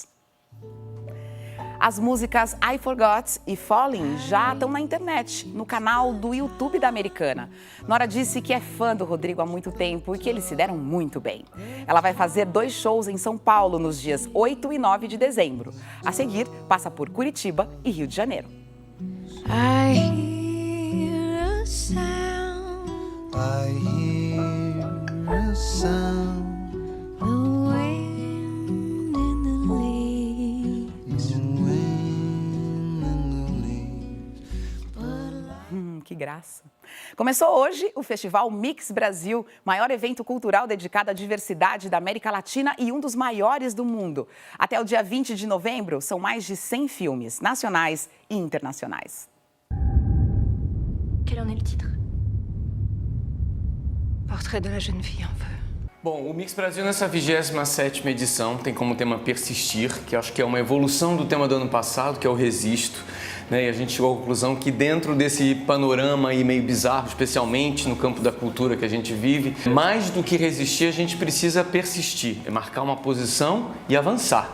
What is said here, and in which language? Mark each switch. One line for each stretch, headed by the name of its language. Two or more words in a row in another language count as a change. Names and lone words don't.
Portuguese: As músicas I Forgot e Falling já estão na internet, no canal do YouTube da americana. Norah disse que é fã do Rodrigo há muito tempo e que eles se deram muito bem. Ela vai fazer 2 shows em São Paulo nos dias 8 e 9 de dezembro. A seguir, passa por Curitiba e Rio de Janeiro.
English: I hear a sound. I hear a sound. The wind in the leaves. The wind in the leaves.
Portuguese: Que graça! Começou hoje o Festival Mix Brasil, maior evento cultural dedicado à diversidade da América Latina e um dos maiores do mundo. Até o dia 20 de novembro, são mais de 100 filmes, nacionais e internacionais.
French: Quel en est le titre? Portrait de la jeune fille en feu.
Portuguese: Bom, o Mix Brasil nessa 27ª edição tem como tema Persistir, que acho que é uma evolução do tema do ano passado, que é o Resisto. Né? E a gente chegou à conclusão que dentro desse panorama aí meio bizarro, especialmente no campo da cultura que a gente vive, mais do que resistir, a gente precisa persistir, é marcar uma posição e avançar.